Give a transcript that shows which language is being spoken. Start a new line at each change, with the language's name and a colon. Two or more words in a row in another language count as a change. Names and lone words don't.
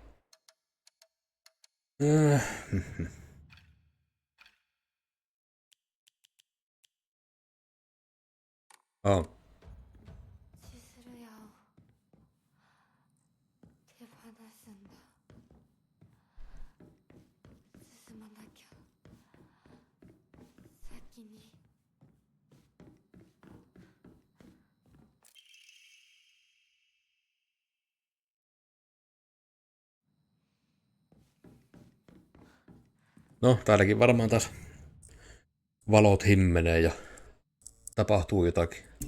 Japanese: Oh. 千鶴屋を手放すんだ進まなきゃ先に
Finnish: No, täälläkin varmaan taas valot himmenee ja tapahtuu jotakin.